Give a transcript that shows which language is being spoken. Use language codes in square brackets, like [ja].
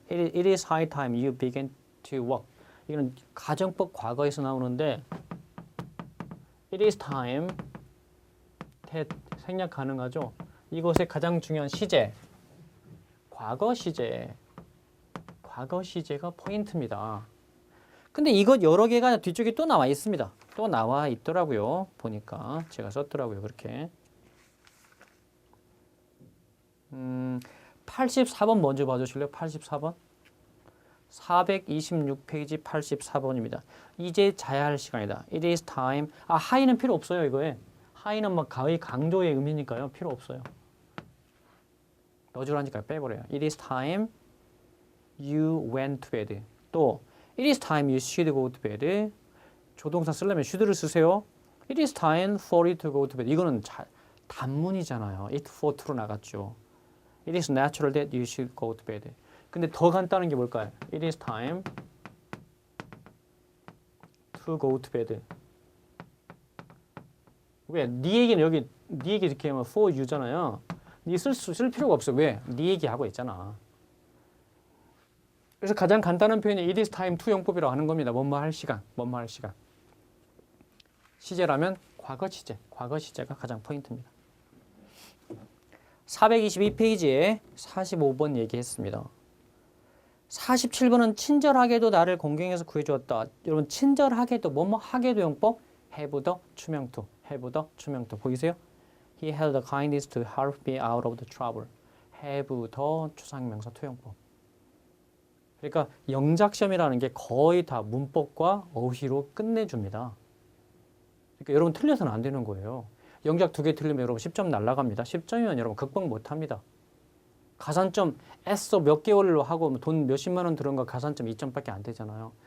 [en] It is high time you begin to work. [ko] 이건 가정법 과거에서 나오는데 [en] It is time that [ko] 생략 가능하죠. 이것의 가장 중요한 시제, 과거 시제. 과거 시제가 포인트입니다. 근데 이것 여러 개가 뒤쪽에 또 나와 있습니다. 또 나와 있더라고요. 보니까 제가 썼더라고요. 그렇게. 84번 먼저 봐주실래요? 84번. 426페이지 84번입니다. 이제 자야 할 시간이다. [en] It is time. [ko] 하이는 필요 없어요, 이거에. 하이는 막 거의 강조의 의미니까요. 필요 없어요. 넣어주라니까 빼버려요. [en] It is time you went to bed. 또 It is time you should go to bed. [ko] 조동사 쓰려면 should를 쓰세요. [en] It is time for you to go to bed. [ko] 이거는 단문이잖아요. [en] it for to로 [ko] 나갔죠. [en] It is natural that you should go to bed. [ko] 근데 더 간단한 게 뭘까요? [en] It is time to go to bed. [ko] 왜? 네 얘기는 여기 네 얘기 이렇게 하면 for you잖아요. 네 쓸 필요가 없어. 왜? 네 얘기하고 있잖아. 그래서 가장 간단한 표현이 it is time to 용법이라고 하는 겁니다. 뭐뭐 할 시간, 뭐뭐 할 시간. 시제라면 과거 시제, 과거 시제가 가장 포인트입니다. 422페이지에 45번 얘기했습니다. 47번은 친절하게도 나를 공경해서 구해주었다. 여러분 친절하게도 뭐뭐 하게도 용법 have the 추명 to, have the 추명 to 보이세요? [en] He had the kindness to help me out of the trouble. [ko] have the 추상명사 투용법. 그러니까 영작시험이라는 게 거의 다 문법과 어휘로 끝내줍니다. 그러니까 여러분 틀려서는 안 되는 거예요. 영작 2개 틀리면 여러분 10점 날라갑니다. 10점이면 여러분 극복 못합니다. 가산점 애써 몇 개월로 하고 돈 몇십만 원 들은 거 가산점 2점밖에 안 되잖아요.